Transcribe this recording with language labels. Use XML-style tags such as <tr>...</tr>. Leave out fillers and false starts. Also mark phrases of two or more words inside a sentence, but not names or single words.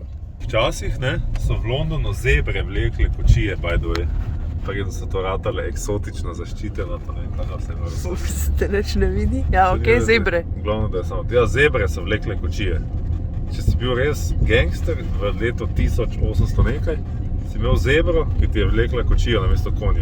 <sl>Včasih, ne, so v Londonu zebre vlekle kočije,</sl> <en>by the way.</en> <sl>Preden so to ratale eksotično zaščiteno, pa ne vem, kaj vse vrlo. Te neč ne vidi? Ja, okej, zebre. Glavno, da je samo, ja, zebre so vlekle kočije. Če si bil res gangster v letu 1800 nekaj, si imel zebro, ki ti je vlekla kočijo namesto konja.</sl>